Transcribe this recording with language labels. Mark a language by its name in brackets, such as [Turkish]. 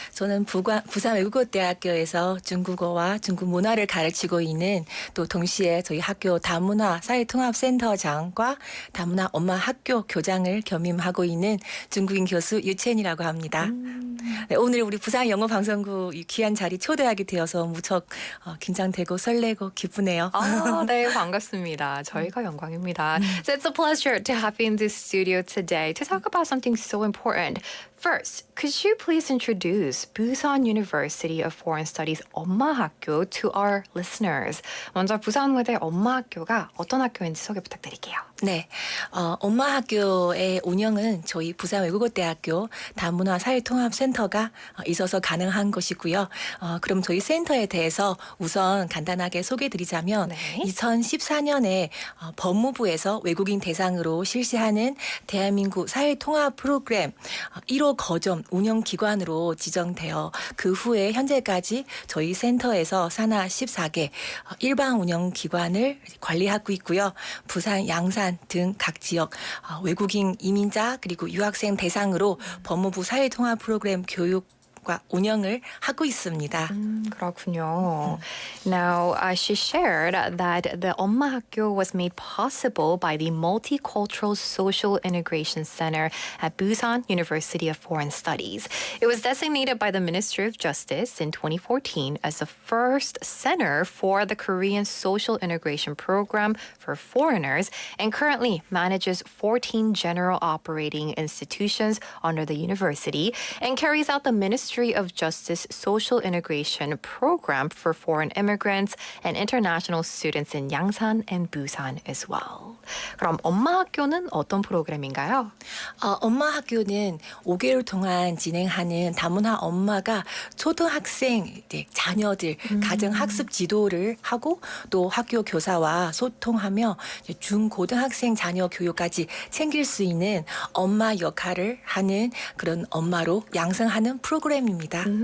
[Korean] 저는 부산외국어대학교에서 중국어와 중국 문화를 가르치고 있는 또 동시에 저희 학교 다문화 사회통합센터장과 다문화 엄마학교 교장을 겸임하고 있는 중국인 교수 유첸이라고 합니다. 네, 오늘 우리 부산영어방송국 이 귀한 자리 초대하게 되어서 무척 긴장되고 설레고 기쁘네요. 네, 반갑습니다. 저희가 영광입니다. [English] So it's a pleasure to have you in the studio today to talk about something so important. First, could you please introduce Busan University of Foreign Studies 엄마학교 to our listeners? [Korean] 먼저 부산외대 엄마학교가 어떤 학교인지 소개 부탁드릴게요. 네, 엄마학교의 운영은 저희 부산외국어대학교 다문화 사회통합센터가 있어서 가능한 것이고요. 그럼 저희 센터에 대해서 우선 간단하게 소개드리자면 네. 2014년에 법무부에서 외국인 대상으로 실시하는 대한민국 사회통합 프로그램 1호 거점 운영기관으로 지정되어 그 후에 현재까지 저희 센터에서 산하 14개 일반 운영기관을 관리하고 있고요. 부산, 양산 등 각 지역 외국인 이민자 그리고 유학생 대상으로 법무부 사회통합 프로그램 교육과 운영을 하고 있습니다. 그렇군요. [English] Now, she shared that the 엄마학교 was made possible by the Multicultural Social Integration Center at Busan University of Foreign Studies. It was designated by the Ministry of Justice in 2014 as the first center for the Korean Social Integration Program for foreigners and currently manages 14 general operating institutions under the university and carries out the Ministry of Justice Social Integration Program for foreign immigrants and international students in Yangsan and Busan as well. [Korean] 그럼 엄마학교는 어떤 프로그램인가요? 엄마학교는 5개월 동안 진행하는 다문화 엄마가 초등학생 자녀들 가정학습 지도를 하고 또 학교 교사와 소통하며 중고등학생 자녀 교육까지 챙길 수 있는 엄마 역할을 하는 그런 엄마로 양성하는 프로그램입니다.